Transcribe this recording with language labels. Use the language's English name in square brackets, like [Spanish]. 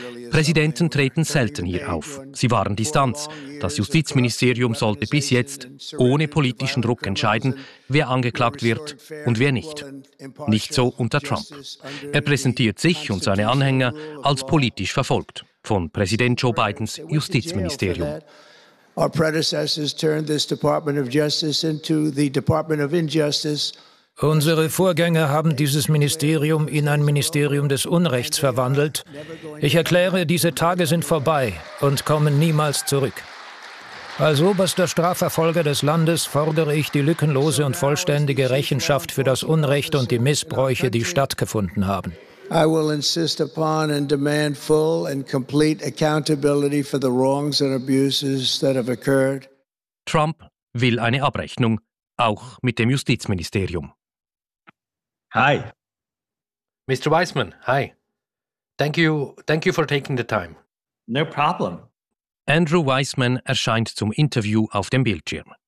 [German] Präsidenten treten selten hier auf. Sie wahren Distanz. Das Justizministerium sollte bis jetzt ohne politischen Druck entscheiden, wer angeklagt wird und wer nicht. Nicht so unter Trump. Er präsentiert sich und seine Anhänger als politisch verfolgt von Präsident Joe Bidens Justizministerium. [English] Our predecessors turned this Department of Justice into the Department of Injustice. [German] Unsere Vorgänger haben dieses Ministerium in ein Ministerium des Unrechts verwandelt. Ich erkläre, diese Tage sind vorbei und kommen niemals zurück. Als oberster Strafverfolger des Landes fordere ich die lückenlose und vollständige Rechenschaft für das Unrecht und die Missbräuche, die stattgefunden haben. [English] I will insist upon and demand full and complete accountability for the wrongs and abuses that have occurred. [German] Trump will eine Abrechnung, auch mit dem Justizministerium. [English] Hi. Mr. Weissman, hi. Thank you for taking the time. No problem. [German] Andrew Weissman erscheint zum Interview auf dem Bildschirm.